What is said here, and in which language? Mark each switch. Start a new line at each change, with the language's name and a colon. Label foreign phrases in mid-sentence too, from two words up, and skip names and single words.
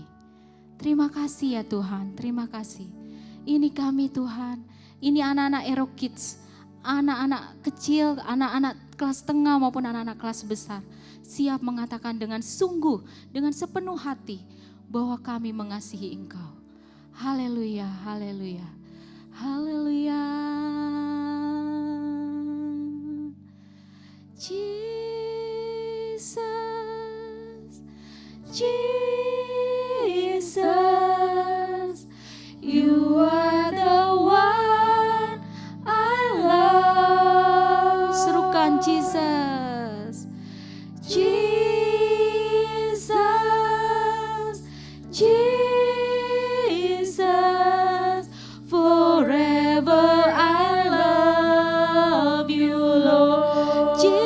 Indonesian: Terima kasih ya Tuhan, terima kasih. Ini kami Tuhan, ini anak-anak Ero Kids, anak-anak kecil, anak-anak kelas tengah maupun anak-anak kelas besar. Siap mengatakan dengan sungguh, dengan sepenuh hati bahwa kami mengasihi Engkau. Haleluya, haleluya, haleluya.
English: Jesus, Jesus, you are the one I love. Serukan Jesus, Jesus, Jesus, forever I love you, Lord.